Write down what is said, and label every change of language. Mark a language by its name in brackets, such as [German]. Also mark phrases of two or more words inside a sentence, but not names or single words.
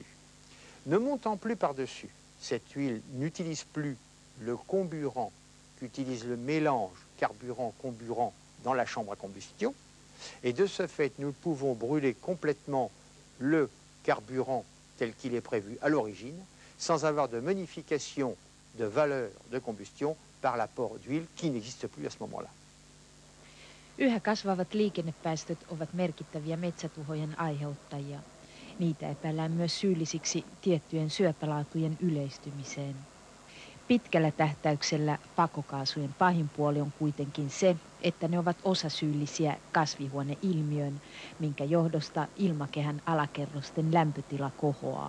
[French] Ne montant plus par-dessus, cette huile n'utilise plus le comburant qu'utilise le mélange carburant-comburant dans la chambre à combustion. Et de ce fait, nous pouvons brûler complètement le carburant tel qu'il est prévu à l'origine, sans avoir de modification de valeur de combustion par l'apport d'huile qui n'existe plus à ce moment-là. [Finnish] Yhä kasvavat liikennepäästöt ovat merkittäviä metsätuhojen aiheuttajia. Niitä epäillään myös syyllisiksi tiettyjen syöpälaatujen yleistymiseen. Pitkällä tähtäyksellä pakokaasujen pahin puoli on kuitenkin se, että ne ovat osasyyllisiä kasvihuoneilmiöön, minkä johdosta ilmakehän alakerrosten lämpötila kohoaa.